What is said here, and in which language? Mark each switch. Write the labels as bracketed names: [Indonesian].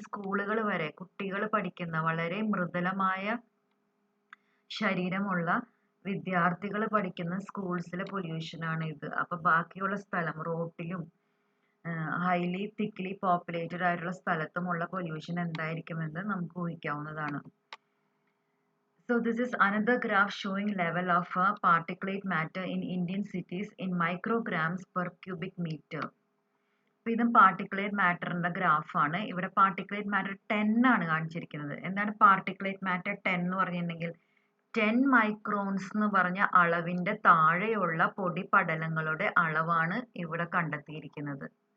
[Malayalam] സ്കൂളുകൾ വരെ കുട്ടികൾ പഠിക്കുന്ന വളരെ മൃദുലമായ ശരീരമുള്ള വിദ്യാർത്ഥികൾ പഠിക്കുന്ന സ്കൂൾസിലെ പൊല്യൂഷനാണ് ഇത്. അപ്പം ബാക്കിയുള്ള സ്ഥലം റോട്ടിലും [English] highly thickly populated [Malayalam] ആയിട്ടുള്ള സ്ഥലത്തുമുള്ള പൊല്യൂഷൻ എന്തായിരിക്കുമെന്ന് നമുക്ക് ഊഹിക്കാവുന്നതാണ്. [English] So this is another graph showing level of particulate matter in Indian cities in micrograms per cubic meter. [Malayalam] അപ്പോൾ ഇതും പാർട്ടിക്കുലേറ്റ് മാറ്ററിൻ്റെ ഗ്രാഫാണ്. ഇവിടെ പാർട്ടിക്കുലേറ്റ് മാറ്റർ 10 ആണ് കാണിച്ചിരിക്കുന്നത്. എന്താണ് പാർട്ടിക്കുലേറ്റ് മാറ്റർ 10 എന്ന് പറഞ്ഞിട്ടുണ്ടെങ്കിൽ 10 മൈക്രോൺസ് എന്ന് പറഞ്ഞ അളവിൻ്റെ താഴെയുള്ള പൊടി പടലങ്ങളുടെ അളവാണ് ഇവിടെ കണ്ടെത്തിയിരിക്കുന്നത്.